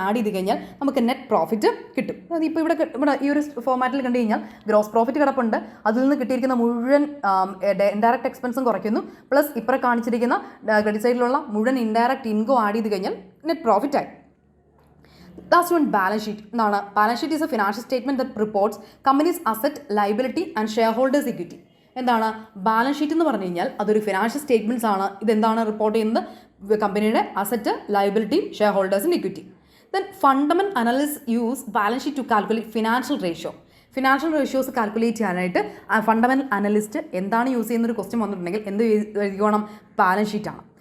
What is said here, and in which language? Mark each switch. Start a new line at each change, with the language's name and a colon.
Malayalam: Add ചെയ്ത് കഴിഞ്ഞാൽ നമുക്ക് നെറ്റ് പ്രോഫിറ്റ് കിട്ടും. അതായത് ഇപ്പോൾ ഇവിടെ ഈ ഒരു ഫോമാറ്റിൽ കണ്ടു കഴിഞ്ഞാൽ ഗ്രോസ് പ്രോഫിറ്റ് കിടപ്പുണ്ട്, അതിൽ നിന്ന് കിട്ടിയിരിക്കുന്ന മുഴുവൻ ഇൻഡയറക്റ്റ് എക്സ്പെൻസും കുറയ്ക്കുന്നു, പ്ലസ് ഇപ്പുറം കാണിച്ചിരിക്കുന്ന ക്രെഡിറ്റ് സൈഡിലുള്ള മുഴുവൻ ഇൻഡയറക്റ്റ് ഇൻകം ആഡ് ചെയ്ത് കഴിഞ്ഞാൽ നെറ്റ് പ്രോഫിറ്റ് ആയി.
English: Last one, balance sheet.
Malayalam: എന്താണ്?
English: Balance sheet is a financial statement that reports company's asset, liability and shareholders equity.
Malayalam: എന്താണ് ബാലൻസ് ഷീറ്റ് എന്ന് പറഞ്ഞു കഴിഞ്ഞാൽ? അതൊരു ഫിനാൻഷ്യൽ സ്റ്റേറ്റ്മെൻറ്റ്സ് ആണ്. ഇതെന്താണ് റിപ്പോർട്ട് ചെയ്യുന്നത്? കമ്പനിയുടെ asset, liability, share ഹോൾഡേഴ്സിൻ്റെ equity.
English: Then fundamental analyst use balance sheet to calculate financial ratio.
Malayalam: Financial ratios calculate ചെയ്യാനായിട്ട് ഫണ്ടമെൻ്റൽ അനലിസ്റ്റ് എന്താണ് യൂസ് ചെയ്യുന്നൊരു ക്വസ്റ്റ്യൻ വന്നിട്ടുണ്ടെങ്കിൽ എന്ത് എഴുതിക്കോണം? ബാലൻസ് ഷീറ്റാണ്.